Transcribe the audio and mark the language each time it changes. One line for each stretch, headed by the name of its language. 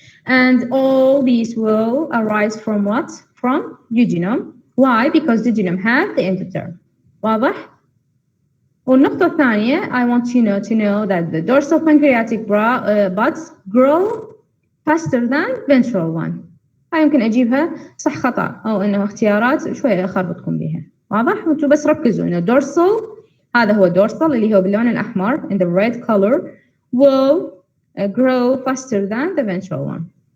English: And all these will arise from what? From jejunum. Why? Because jejunum have the endoderm.
Arabic: واضح؟ والنقطة الثانية,
English: I want you to know that the dorsal pancreatic buds grow faster than ventral one.
Arabic: هاي يمكن أجيبها صح خطأ أو إنه اختيارات شوية أخربطكم بها. واضح؟ وانتوا بس ركزوا إنه
English: dorsal هذا هو dorsal
Arabic: اللي هو باللون الأحمر
English: in the red color will grow faster than the ventral one.